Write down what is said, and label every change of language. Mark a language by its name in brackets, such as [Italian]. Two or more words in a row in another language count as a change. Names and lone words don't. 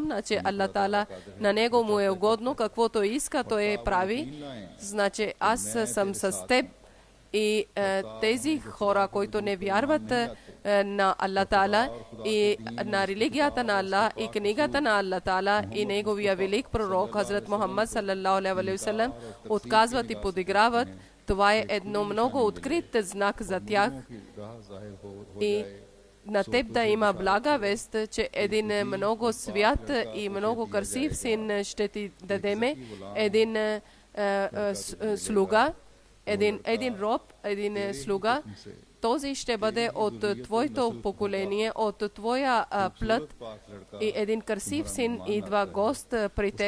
[Bulgarian] Значи [Arabic] الله تعالى [Bulgarian] на него му е угодно, каквото иска, той прави. Значи аз съм с теб и тези хора, които не вярват на [Arabic] الله تعالى [Bulgarian] и на религията на Аллах и книгата на [Arabic] الله تعالى [Bulgarian] и неговия велик пророк Хазрат Мухаммад [Arabic] صلى الله عليه وسلم, [Bulgarian] отказват и подиграват. Това е едно много открит знак за тях. И на теб да има блага вест, че един много свят и много красив син ще ти дадеме, един слуга, един роб, един слуга, този ще бъде от твоето поколение, от твоя плът, и един красив син идва гост при теб.